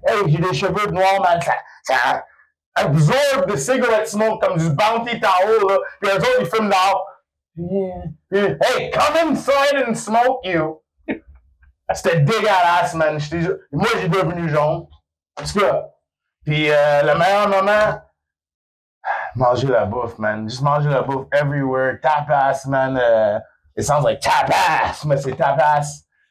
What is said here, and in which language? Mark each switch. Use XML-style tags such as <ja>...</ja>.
<fr>Hey, j'ai des cheveux noirs, man. Ça absorbe</fr> <en>the cigarette smoke</en> <fr>comme du Bounty Tower, là. Puis eux autres, ils fument dehors.</fr> <en>Hey, come inside and smoke you.</en> <fr>C'était dégueulasse, man. Moi, j'ai devenu jaune. En tout cas. Puis le meilleur moment, manger la bouffe, man.</fr> <en>Just</en> <fr>manger la bouffe</fr> <en>everywhere. Tapas, man. It sounds like tapas,</en> <fr>mais c'est tapas.</fr>